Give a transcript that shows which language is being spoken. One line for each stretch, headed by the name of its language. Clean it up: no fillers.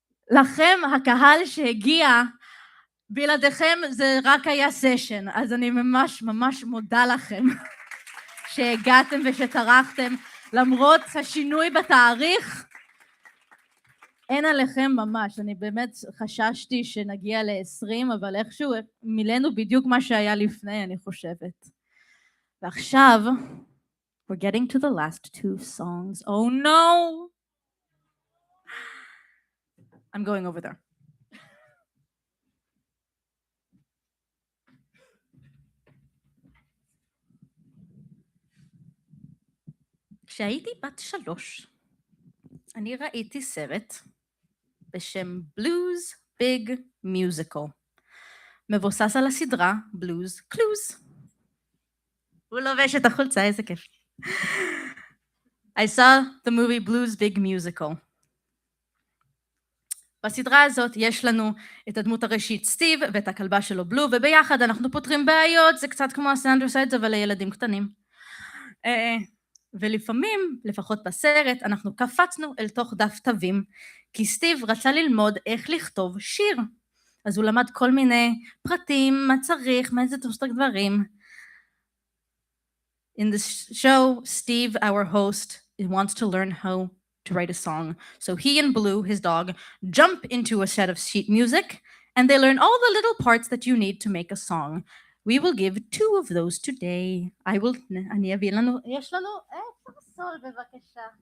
Hebrew: לכם, הקהל שהגיע, בלעדיכם זה רק היה סשן, אז אני ממש ממש מודה לכם שהגעתם ושטרחתם, למרות השינוי בתאריך, אין עליכם ממש, אני באמת חששתי שנגיע ל-20, אבל איכשהו מילאנו בדיוק מה שהיה לפני, אני חושבת. ועכשיו,
English: we're getting to the last two songs. Oh no! I'm going over there.
Hebrew: כשהייתי בת 3, אני ראיתי סרט בשם בלוז ביג מיוזיקל, מבוסס על הסדרה בלוז קלוז. הוא לובש את החולצה, איזה כיף.
English: I saw the movie Blues Big Musical.
Hebrew: בסדרה הזאת יש לנו את הדמות הראשית סטיב ואת הכלבה שלו בלו, וביחד אנחנו פותרים בעיות, זה קצת כמו הסנדרסיידס אבל לילדים קטנים. ולפעמים, לפחות בסרט, אנחנו קפצנו אל תוך דף תווים, כי סטיב רצה ללמוד איך לכתוב שיר. אז הוא למד כל מיני פרטים, מה צריך, מה איזה תוסטק דברים.
English: In the show, Steve, our host, wants to learn how to write a song. So he and Blue, his dog, jump into a set of sheet music, and they learn all the little parts that you need to make a song. We will give 2 of those today.
Hebrew: אני אביא לנו, יש לנו, איפה סול בבקשה.